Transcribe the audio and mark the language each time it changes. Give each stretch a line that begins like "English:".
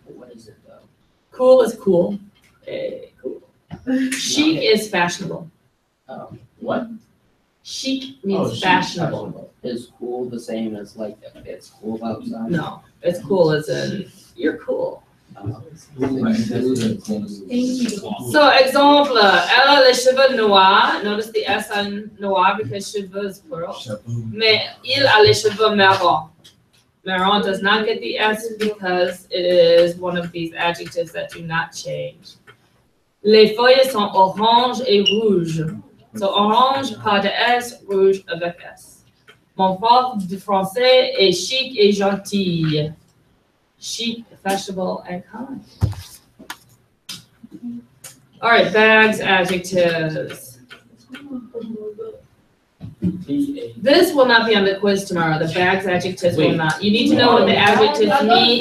English: What is it though? Cool is cool. Cool. Chic is fashionable. What? Chic Oh, means chic, fashionable. Is cool the same as like if it's cool outside? No, it's cool as in you're cool.
French: So, exemple, elle a les cheveux noirs.
English: Notice the S on noir because cheveux is plural.
French: Mais il a les cheveux marron.
English: Marron does not get the S because it is one of these adjectives that do not change.
French: Les feuilles sont orange et rouge. So, orange, pas de S, rouge avec S. Mon prof de français est chic et gentil.
English: Chic, fashionable, and kind. All right, bags, adjectives. This will not be on the quiz tomorrow. The bags, adjectives will not. You need to know what the adjectives mean.